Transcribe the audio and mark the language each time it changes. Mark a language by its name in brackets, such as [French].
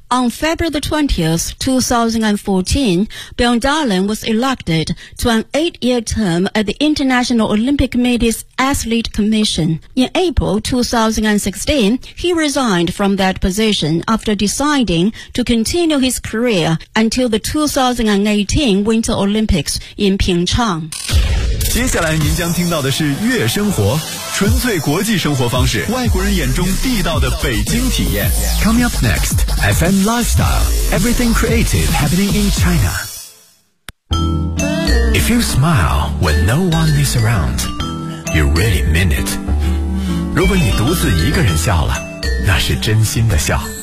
[English] On February 20, 2014, Bjørndalen was elected to an 8-year term at the International Olympic Committee's Athlete Commission. In April 2016, he resigned from that position after deciding to continue his career until the 2018 Winter Olympics in Pyeongchang. [Chinese] 接下来您将听到的是悦生活，纯粹国际生活方式，外国人眼中地道的北京体验。 [English] Coming up next, FM Lifestyle, Everything Creative Happening in China. If you smile when no one is around, you really mean it. [Chinese] 如果你独自一个人笑了，那是真心的笑。